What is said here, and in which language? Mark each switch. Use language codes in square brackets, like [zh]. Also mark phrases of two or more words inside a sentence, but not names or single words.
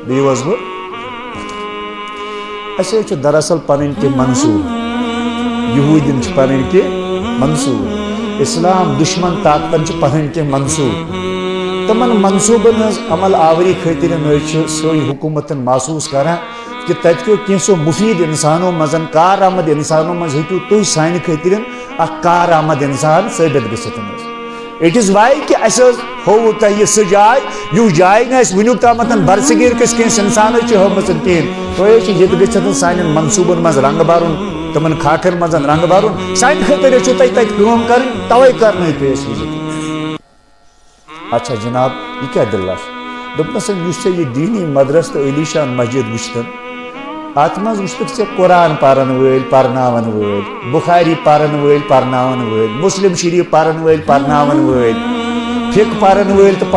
[ks] اَسہِ حظ چھِ دراصل پنٕنۍ کینٛہہ منصوٗبہٕ یہوٗدین چھِ پنٕنۍ کینٛہہ منصوٗبہٕ اسلام دشمن طاقتن چھِ پنٕنۍ کینٛہہ منصوٗبہٕ تِمن منصوٗبن ہٕنٛز عمل آوری خٲطرٕ حظ چھِ سٲنۍ حکوٗمتن محسوٗس کران کہ تتہِ کیو کینٛژھو مُفیٖد انسانو منٛز کارآمد انسانو منٛز ہیٚکِو تُہۍ سانہِ خٲطرٕ کار آمد انسان ثابت گژھِتھ [en] it is why [ks] کہ اَسہِ حظ ہووُ تۄہہِ یہِ سُہ جاے یُس جاے نہٕ اَسہِ وٕنیُک تامَتھ برصغیٖر کِس کٲنٛسہِ اِنسانَس چھِ ہٲومٕژ کِہیٖنۍ تُہۍ حظ چھِ ییٚتہِ گٔژھِتھ سانٮ۪ن منصوٗبن منٛز رنٛگ بَرُن تِمن خاکن منٛز رنٛگ بَرُن سانہِ خٲطرٕ چھُو تۄہہِ تَتہِ کٲم کَرٕنۍ تَوَے کَرنٲیِو تُہۍ اَسہِ وِزِٹ اچھا جِناب یہِ کیٛاہ دٔلیٖل چھِ دوٚپنَس یُس ژےٚ یہِ دیٖنی مدرسہٕ تہٕ عٲلی شان مسجد وٕچھتَن اتھ منٛز وٕچھتُکھ ژےٚ قرآن پرن وٲلۍ پرناون وٲلۍ بُخاری پرن وٲلۍ پرناون وٲلۍ مسلم شریٖف پرن وٲلۍ پرناون وٲلۍ فِقہ پرن وٲلۍ تہٕ